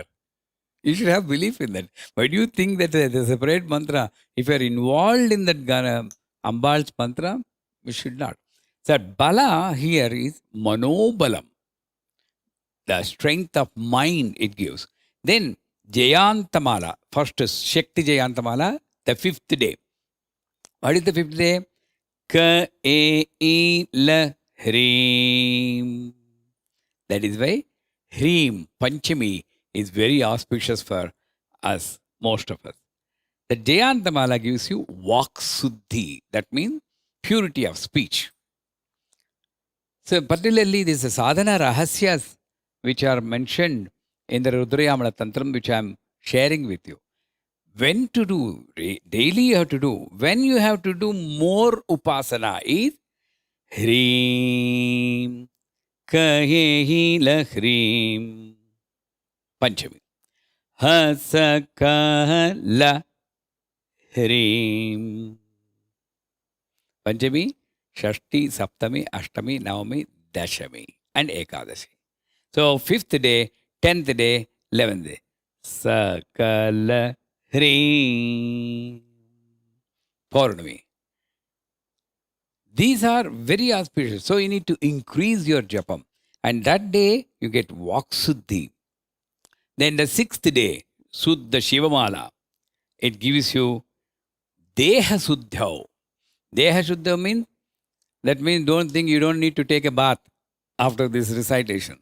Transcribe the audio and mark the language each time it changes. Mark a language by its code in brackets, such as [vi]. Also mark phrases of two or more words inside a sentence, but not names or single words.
[en] You should have belief in that. Why do you think that the separate mantra, if you are involved in that Ambal's mantra, we should not. So Bala here is Manobalam. The strength of mind it gives. Then Jayantamala, first is Shakti Jayantamala, the fifth day. What is the fifth day? [sa] Ka e I la Hreem. [en] That is why Hreem, Panchami, is very auspicious for us, most of us. The Jayantamala gives you [sa] Vak Suddhi. [en] That means purity of speech. So particularly this [sa] sadhana rahasyas [en] which are mentioned in the Rudrayamala Tantram, which I am sharing with you. When to do, daily you have to do. When you have to do more upasana is Hreem, [sa] Kahehi la Hreem, [en] Panchami. [sa] Hasakala Hreem. [en] Panchami, Shashti, Saptami, Ashtami, Navami, Dashami, and Ekadashi. So, 5th day, 10th day, 11th day. [sa] Sakala Hreem. [en] Paurnami. These are very auspicious. So, you need to increase your japam. And that day, you get Vaksuddhi. Then the 6th day, Suddha Shivamala. It gives you [sa] Deha Suddhau. Deha Suddha [en] means, that means don't think you don't need to take a bath after this recitation.